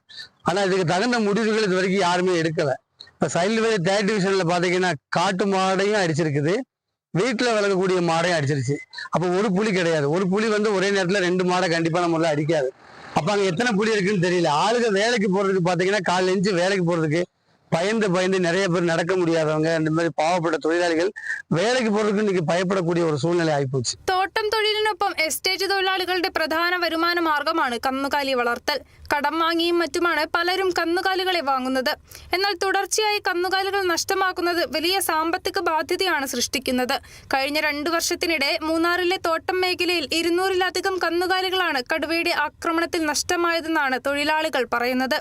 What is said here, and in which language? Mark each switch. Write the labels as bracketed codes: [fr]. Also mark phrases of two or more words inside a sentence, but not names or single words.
[ta] ஆனா இதுக்கு தகுந்த முடிவுகள் இது வரைக்கும் யாருமே எடுக்கல. இப்ப சைல்டு வேலி 3rd டிவிஷன்ல பாத்தீங்கன்னா காட்டு மாடையும் அடிச்சிருக்குது, வீட்டுல வளர்க்கக்கூடிய மாடையும் அடிச்சிருச்சு. அப்போ ஒரு புலி கிடையாது. ஒரு புலி ஒரே நேரத்துல 2 மாடை கண்டிப்பா நம்மளால அடிக்காது. அப்ப அங்க எத்தனை புலி இருக்குன்னு தெரியல. ஆளுங்க வேலைக்கு போறதுக்கு பாத்தீங்கன்னா காலைல எஞ்சி வேலைக்கு போறதுக்கு பயந்து நிறைய பேர் நடக்க முடியாதவங்க, இந்த மாதிரி பாவப்பட்ட தொழிலாளிகள் வேலைக்கு போறதுக்கு இன்னைக்கு பயப்படக்கூடிய ஒரு சூழ்நிலை ആയിപ്പോச்சு. [ml] തോട്ടം തൊഴിലിനൊപ്പം എസ്റ്റേറ്റ് തൊഴിലാളികളുടെ പ്രധാന വരുമാന മാർഗമാണ് കന്നുകാലി വളർത്തൽ. കടം വാങ്ങിയും മറ്റുമാണ് പലരും കന്നുകാലികളെ വാങ്ങുന്നത്. എന്നാൽ തുടർച്ചയായി കന്നുകാലികൾ നഷ്ടമാക്കുന്നത് വലിയ സാമ്പത്തിക ബാധ്യതയാണ് സൃഷ്ടിക്കുന്നത്. കഴിഞ്ഞ 2 വർഷത്തിനിടെ മൂന്നാറിലെ തോട്ടം മേഖലയിൽ 200-ലധികം കന്നുകാലികളാണ് കടുവയുടെ ആക്രമണത്തിൽ നഷ്ടമായതെന്നാണ് തൊഴിലാളികൾ പറയുന്നത്.